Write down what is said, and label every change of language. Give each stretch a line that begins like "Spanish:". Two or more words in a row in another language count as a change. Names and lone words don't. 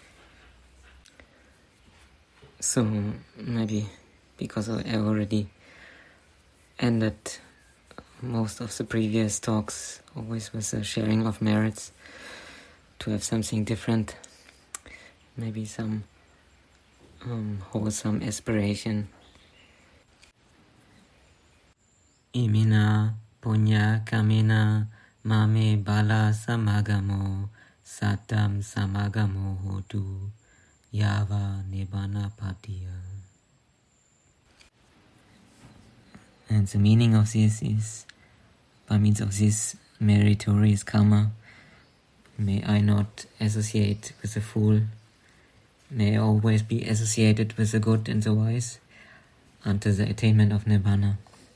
English: So maybe because I already ended most of the previous talks always with the sharing of merits, to have something different, maybe some wholesome aspiration.
Pali: Imina punya kamina mame bala samagamo satam samagamo hotu yava nibbana patiya.
English: And the meaning of this is, by means of this meritorious karma, may I not associate with the fool, may I always be associated with the good and the wise, until the attainment of Nibbana.